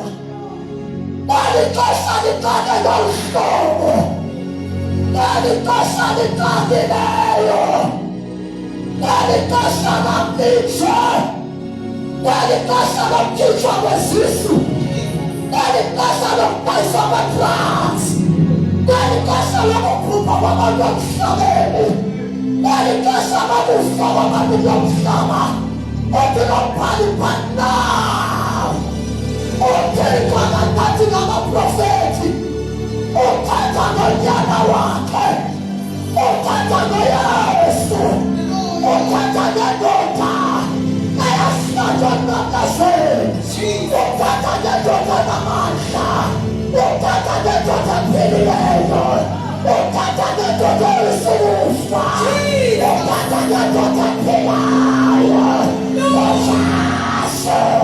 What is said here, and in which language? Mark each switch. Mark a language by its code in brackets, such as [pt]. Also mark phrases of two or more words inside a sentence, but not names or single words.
[xh] Kweli xesha liqale ngolu hlobo, kweli xesha liqabileyo, kweli xesha lamitshe, kweli xesha lokukhitshwa kwezisu, kweli xesha lokubhayisa kwe-drugs, kweli xesha lokukhupha kwabantu emhlabeni, kweli xesha lokufa kwabantu kulomhlaba. Othi lo mbhali [en] but now [xh] uthatha ngamaprofethi, uthatha ngonyana wakhe, uthatha ngoYesu, uthatha ngendoda eyahlatshwa ngagaseni, uthatha ngendoda namandla, uthatha ngendoda ephilileyo, uthatha ngendoda elisufa, uthatha ngendoda ephilayo, ngoJesu.